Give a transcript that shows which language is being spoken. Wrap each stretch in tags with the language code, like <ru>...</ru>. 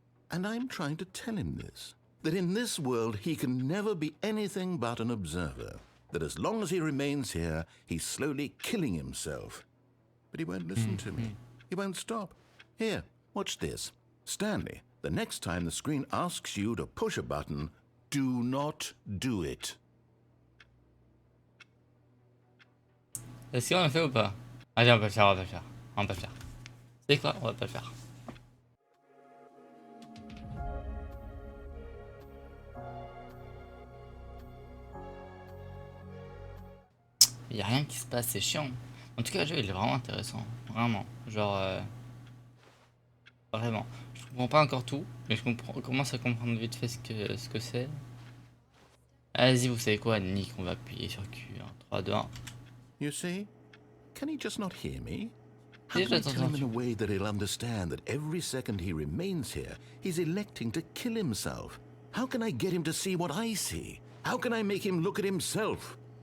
<en>And I'm trying to tell him this, that in this world he can never be anything but an observer, that as long as he remains here, he's slowly killing himself. But he won't listen to me. He won't stop. Here, watch this. Stanley, the next time the screen asks you to push a button, do not do it.</en> <fr>Est-ce qu'on le fait ou pas? Allez, on va le faire, on va le faire. On va le faire. C'est quoi? On va pas le faire. Il n'y a rien qui se passe, c'est chiant. En tout cas, le jeu il est vraiment intéressant. Vraiment. Genre. Vraiment. Je comprends pas encore tout, mais je commence à comprendre vite fait ce que c'est. Vas-y, vous savez quoi, Nick, on va appuyer sur Q. 3, 2, 1.</fr> <en>You see? Can he just not hear me? How can I tell him in a way that he'll understand that every second he remains here, he's electing to kill himself? How can I get him to see what I see? How can I make him look at himself?</en>